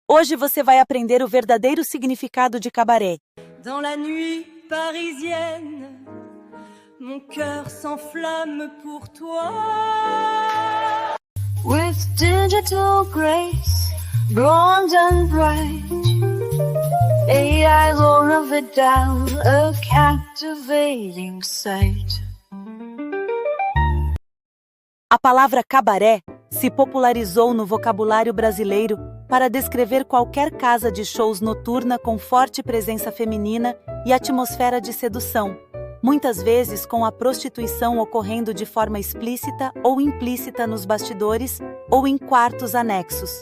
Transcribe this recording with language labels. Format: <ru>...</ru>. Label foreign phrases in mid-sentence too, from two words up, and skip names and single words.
<pt>Hoje você vai aprender o verdadeiro significado de cabaré.</pt> <fr>Dans la nuit parisienne, mon cœur s'enflamme pour toi.</fr> <en>With digital grace, blonde and bright, AI's all of it down, a captivating sight.</en> <pt>A palavra cabaré se popularizou no vocabulário brasileiro para descrever qualquer casa de shows noturna com forte presença feminina e atmosfera de sedução, muitas vezes com a prostituição ocorrendo de forma explícita ou implícita nos bastidores ou em quartos anexos.</pt>